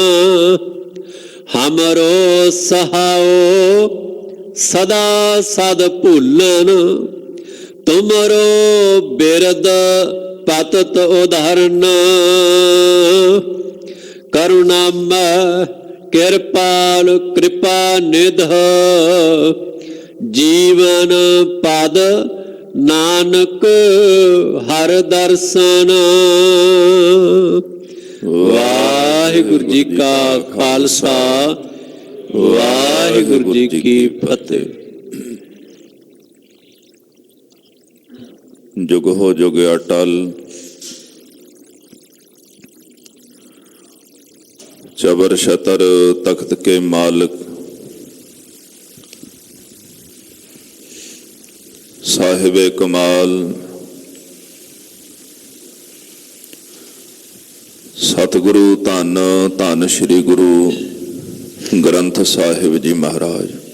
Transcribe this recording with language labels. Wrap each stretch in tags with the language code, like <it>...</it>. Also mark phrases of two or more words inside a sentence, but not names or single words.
<pa>ਹਮਰੋ ਸਹਾਓ ਸਦਾ ਸਦ ਭੂਲਨ ਤੁਮਰੋ ਬਿਰਦ ਪਤਤ ਉਦਾਹਰਣ। ਕਰੁਣਾਮਯ ਕ੍ਰਿਪਾਲ ਕ੍ਰਿਪਾ ਨਿਧ ਜੀਵਨ ਪਦ ਨਾਨਕ ਹਰ ਦਰਸ਼ਨ। ਵਾਹਿਗੁਰੂ ਜੀ ਕਾ ਖਾਲਸਾ ਵਾਹਿਗੁਰੂ ਜੀ ਕੀ ਫਤਿਹ। ਜੁਗ ਹੋ ਜੁਗ ਅਟਲ ਚਬਰ ਸ਼ਤਰ ਤਖ਼ਤ ਕੇ ਮਾਲਿਕ ਸਾਹਿਬੇ ਕਮਾਲ ਸਤਿਗੁਰੂ ਧੰਨ ਧੰਨ ਸ੍ਰੀ ਗੁਰੂ ਗ੍ਰੰਥ ਸਾਹਿਬ ਜੀ ਮਹਾਰਾਜ।</pa>